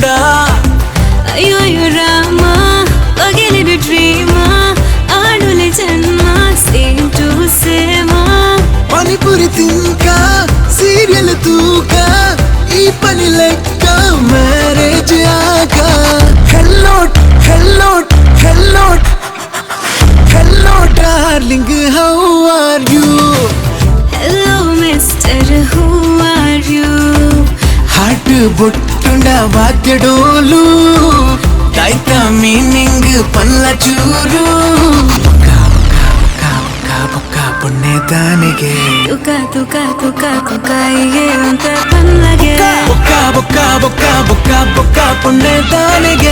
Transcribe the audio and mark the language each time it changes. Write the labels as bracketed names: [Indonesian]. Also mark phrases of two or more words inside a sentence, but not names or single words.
[Tulu] ಅಯ್ಯೋ ರಾಮ ಪಗಲಿನ ಡ್ರೀಮ ಆಡುಲೆ ಜನ್ಮ [English] same to same [Tulu] ಪಾನಿಪುರಿ ತಿನ್ಕ ಸೀರಿಯಲ್ ತೂಕ ಈ ಪನಿ ಲೆಕ್ಕ ಮ್ಯಾರೇಜ್ ಆಗ [English] Hello darling how are you? Hello mister, who are you? [Tulu] ಹಾರ್ಟ್ ಬೊಟ್ಟುಂಡ ವಾದ್ಯಡೋಲು ತಾಯ್ತ ಮೀನಿಂಗ್ ಪಲ್ಲ ಚೂರು ಬೊಕ್ಕ ಪುಣ್ಯ ತಾನಿಗೆ ತುಕ ತುಕ ತುಕ ತುಕ ಹೀಗೆ ಅಂತ ಬನ್ನಗೆ ಬೊಕ್ಕ ಪುಣ್ಯ ತಾನಿಗೆ